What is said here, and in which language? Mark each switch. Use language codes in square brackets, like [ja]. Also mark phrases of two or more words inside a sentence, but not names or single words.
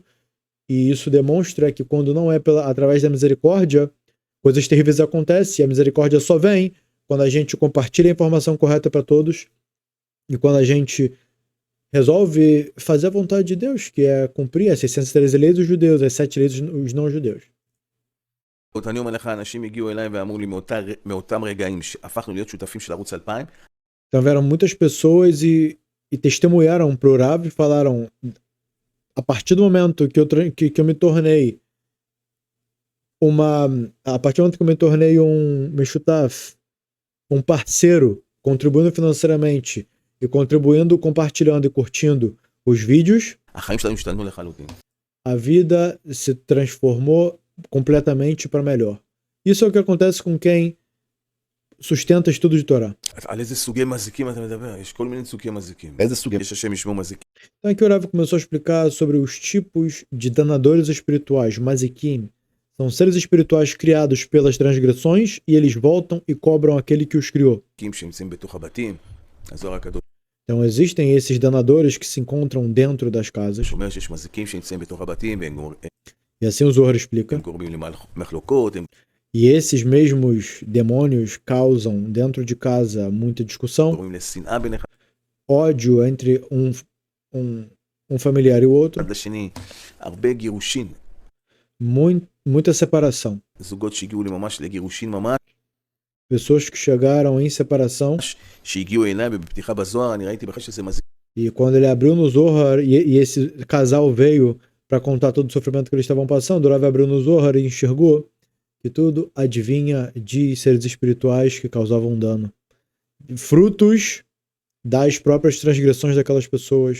[pt] E isso demonstra que quando não é através da misericórdia, coisas terríveis acontecem. E a misericórdia só vem quando a gente compartilha a informação correta para todos e quando a gente resolve fazer a vontade de Deus, que é cumprir as 613 leis dos judeus, as 7 leis dos não-judeus. [he] אני אומר לך, אנשים הגיעו אליי ואמרו לי מאותם רגעים שהפכנו להיות שותפים של ערוץ 2000. [pt] Então vieram muitas pessoas e testemunharam pro Rav e falaram: a partir do momento que eu me tornei um meshutaf, um parceiro, contribuindo financeiramente e contribuindo, compartilhando e curtindo os vídeos, [he] החיים שלנו השתנו לחלוטין. [pt] a vida se transformou completamente para melhor. Isso é o que acontece com quem sustenta estudo de Torá. [he] על איזה סוגי מזיקים אתה מדבר? יש כל מיני סוגי מזיקים. איזה סוגים? יש השם ישמעו מזיקים. [pt] Então aqui o Rav começou a explicar sobre os tipos de danadores espirituais, mazikim. São seres espirituais criados pelas transgressões e eles voltam e cobram aquele que os criou. [he] שנמצאים בתוך הבתים, הזוהר הקדוש [pt] Então existem esses danadores que se encontram dentro das casas. [he] אומר שיש מזיקים שנמצאים בתוך הבתים והם [pt] E assim o Zohar explica. [he] גורמים למחלוקות, [pt] E esses mesmos demônios causam dentro de casa muita discussão, [he] גורמים לשנאה בין אחד [pt] ódio entre um familiar e o outro, [he] לשני, הרבה גירושין, [pt] muita separação. [he] זוגות שהגיעו לי ממש לגירושין ממש, [pt] Pessoas que chegaram em separação. [he] שהגיעו אליי בפתיחה בזוהר, אני ראיתי בכלל שזה מזיק. [pt] E quando ele abriu no Zohar e esse casal veio para contar todo o sofrimento que eles estavam passando, o Rav abriu no Zohar e enxergou que tudo adivinha de seres espirituais que causavam dano. Frutos das próprias transgressões daquelas pessoas.